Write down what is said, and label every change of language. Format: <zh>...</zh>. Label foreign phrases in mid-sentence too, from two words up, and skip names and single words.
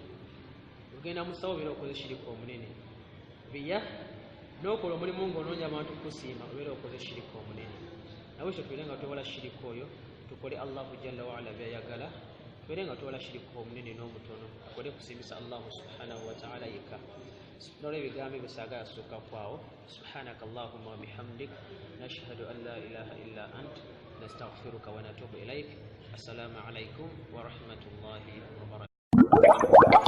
<lg>Ogenda mu ssaawa obeera okoze shiriki omunene. Riya n'okola omulimu ng'onoonya abantu kukusiima, obeera okoze shiriki omunene. Nawe ekyo tubeere nga twewala shiriki oyo, tukole</lg> <ar>الله جل وعلا</ar> <lg>by'ayagala, tubeere nga twewala shiriki omunene n'omutono, tukole kusiimisa</lg> <ar>الله سبحانه وتعالى</ar> <lg>yekka. Nolwo ebigambo ebyo saagala sooka kwawo.</lg> <ar>سبحانك اللهم وبحمدك نشهد أن لا إله إلا أنت نستغفرك ونتوب إليك. السلام عليكم ورحمة الله وبركاته.</ar>